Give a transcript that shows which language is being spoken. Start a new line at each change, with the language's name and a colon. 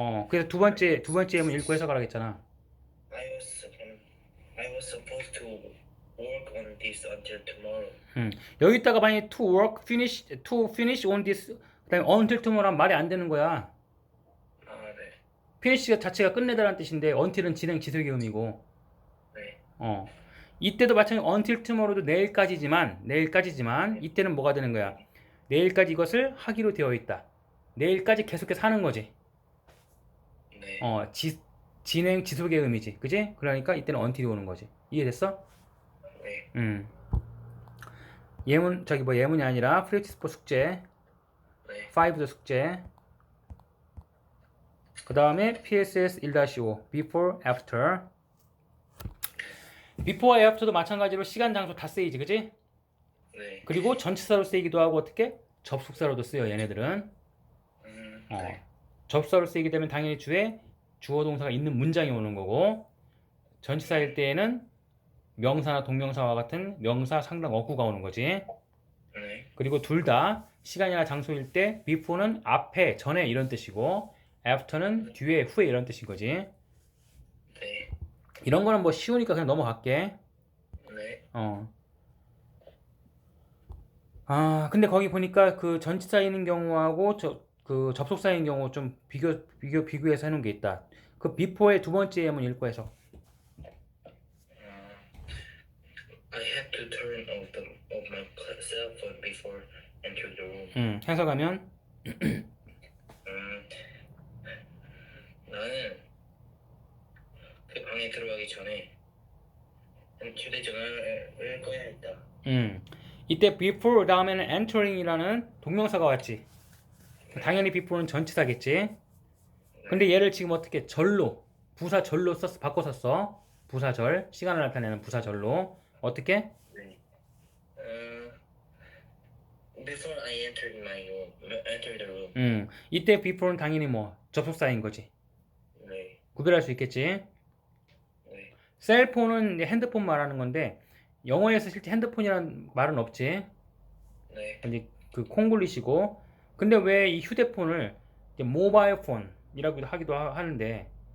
Korean: 그래서 두 번째 예문 읽고 해석하라고 했잖아.
English: I was supposed to work on this until tomorrow.
Korean: 여기다가 만약에
English: to finish on this
Korean: 그다음에
English: until tomorrow
Korean: 는 말이 안 되는 거야. finish 자체가 끝내다라는 뜻인데 until은 진행 지속의 의미고 네. 이때도 마찬가지로 until tomorrow도 내일까지지만 이때는 뭐가 되는 거야? 내일까지 이것을 하기로 되어 있다. 내일까지 계속해서 하는 거지. 네. 진행 지속의 의미지. 그지? 그러니까 이때는 until이 오는 거지. 이해됐어? 네. 예문이 아니라 프랙티스 4 숙제. 네. 5도 숙제. 그 다음에 PSS 1-5 before, after. before와 after도 마찬가지로 시간, 장소 다 쓰이지, 그지? 네. 그리고 전치사로 쓰이기도 하고 어떻게? 접속사로도 쓰여 얘네들은. 네. 접속사로 쓰이게 되면 당연히 주에 주어 동사가 있는 문장이 오는 거고 전치사일 때에는 명사나 동명사와 같은 명사 상당 어구가 오는 거지. 네. 그리고 둘 다 시간이나 장소일 때 before는 앞에, 전에 이런 뜻이고 after는 뒤에, 후에 이런 뜻인 거지. 네. 이런 거는 뭐 쉬우니까 그냥 넘어갈게. 네. 근데 거기 보니까 그 전치사인 경우하고 그 접속사인 경우 좀 비교해서 해놓은 게 있다. 그 before의 두 번째 예문 읽고 해서.
English: I had to turn off my cell phone before entering the room.
Korean: 해석하면 나는 그 방에 들어가기 전에 휴대전화를 꺼야 했다. 이때 before 다음에는 entering이라는 동명사가 왔지. 당연히 before는 전치사겠지. 근데 얘를 지금 어떻게 부사절로 바꿔 썼어. 부사절, 시간을 나타내는 부사절로. 어떻게? 네.
English: Before I entered the room.
Korean: 이때 before는 당연히 뭐 접속사인 거지. 네. 구별할 수 있겠지. 네. 셀폰은 이제 핸드폰 말하는 건데 영어에서 실제 핸드폰이라는 말은 없지. 네. 이제 그 콩글리시고. 근데 왜 이 휴대폰을 이제 모바일 폰이라고 하기도 하는데